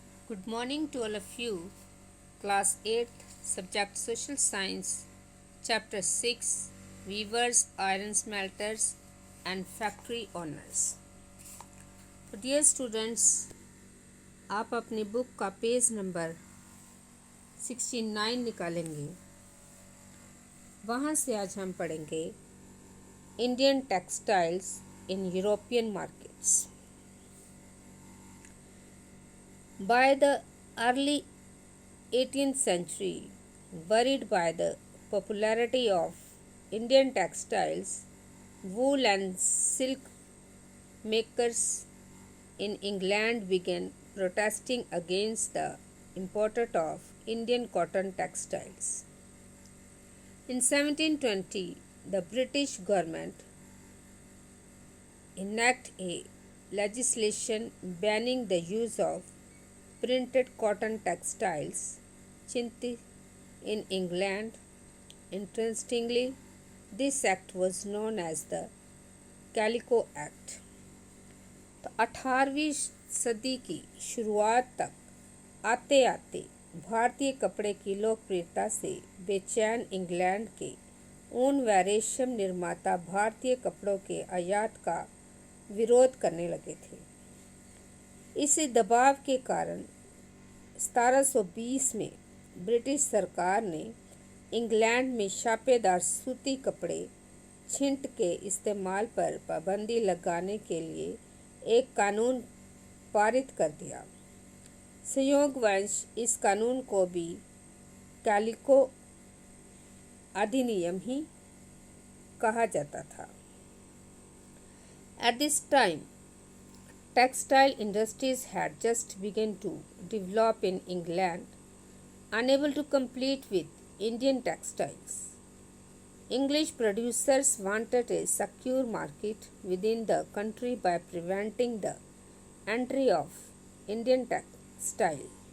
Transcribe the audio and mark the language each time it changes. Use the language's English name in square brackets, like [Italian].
[English] Good morning to all of you. Class 8th, Subject Social Science, Chapter 6, Weavers, Iron Smelters and Factory Owners. [Hindi] तो dear students, आप अपनी book का page number 69 निकालेंगे। वहाँ से आज हम पढ़ेंगे Indian textiles in European markets. [English] By the early 18th century, worried by the popularity of Indian textiles, wool and silk makers in England began protesting against the import of Indian cotton textiles. In 1720, the British government enacted a legislation banning the use of printed cotton textiles chinti in England. Interestingly, this act was known as the Calico Act. [Hindi] तो 18वीं सदी की शुरुआत तक आते आते भारतीय कपड़े की लोकप्रियता से बेचैन इंग्लैंड के ऊन व रेशम निर्माता भारतीय कपड़ों के आयात का विरोध करने लगे थे। इसी दबाव के कारण 1720 में ब्रिटिश सरकार ने इंग्लैंड में छापेदार सूती कपड़े छिंट के इस्तेमाल पर पाबंदी लगाने के लिए एक कानून पारित कर दिया। संयोगवश इस कानून को भी कैलिको अधिनियम ही कहा जाता था। [English] At this time, textile industries had just begun to develop in England, unable to compete with Indian textiles. English producers wanted a secure market within the country by preventing the entry of Indian textile.